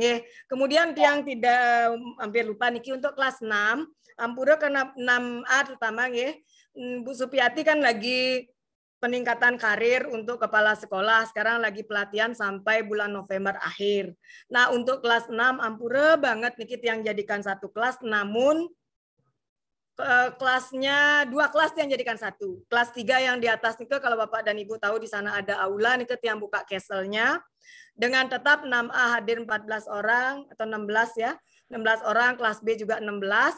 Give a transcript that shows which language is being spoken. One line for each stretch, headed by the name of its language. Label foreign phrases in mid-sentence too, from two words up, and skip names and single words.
Indonesian: Kemudian yang tidak hampir lupa niki untuk kelas 6, ampura karena 6A terutama Bu Supiati kan lagi peningkatan karir untuk kepala sekolah, sekarang lagi pelatihan sampai bulan November akhir. Nah, untuk kelas 6 ampura banget niki yang jadikan 1 kelas, namun kelasnya 2 kelas yang jadikan 1. Kelas 3 yang di atas itu kalau Bapak dan Ibu tahu di sana ada aula nih yang buka keselnya. Dengan tetap 6A hadir 14 orang atau 16 ya. 16 orang, kelas B juga 16.